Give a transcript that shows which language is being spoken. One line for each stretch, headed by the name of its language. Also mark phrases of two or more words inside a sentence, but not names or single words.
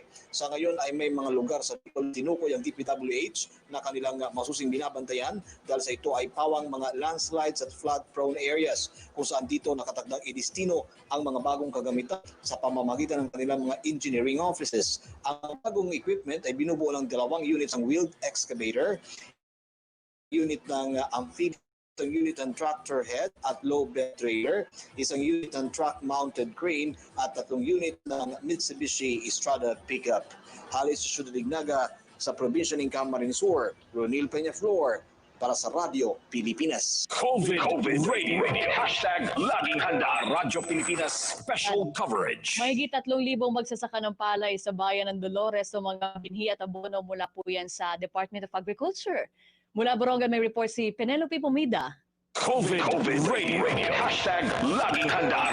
Filipino: Sa ngayon ay may mga lugar sa Bicol tinukoy ang DPWH na kanilang masusing binabantayan dahil sa ito ay pawang mga landslides at
English: flood-prone areas
Filipino: kung saan dito nakatakdang idestino ang mga bagong kagamitan sa pamamagitan ng kanilang mga
English: engineering offices.
Filipino: Ang bagong equipment ay binubuo ng 2 units ng
English: wheeled excavator,
Filipino: unit ng amphibious, isang unit ng
English: tractor head
Filipino: at
English: low bed trailer,
Filipino: isang unit ng
English: truck-mounted crane
Filipino: at 3 unit ng Mitsubishi Strada pickup. Halis sa Ciudad Dignaga sa probinsya ng Camarines Sur, Ronil Peñaflor para sa Radyo Pilipinas.
English: COVID Radio.
Filipino: Hashtag Laging Handa. Radyo Pilipinas Special Coverage. Mahigit 3,000 magsasaka ng palay sa bayan ng Dolores sa mga binhi at abono mula po yan sa Department of Agriculture. Mula Borongan may report si Penelope Pumida.
English: COVID Radio.
Filipino: Hashtag Laging Handa.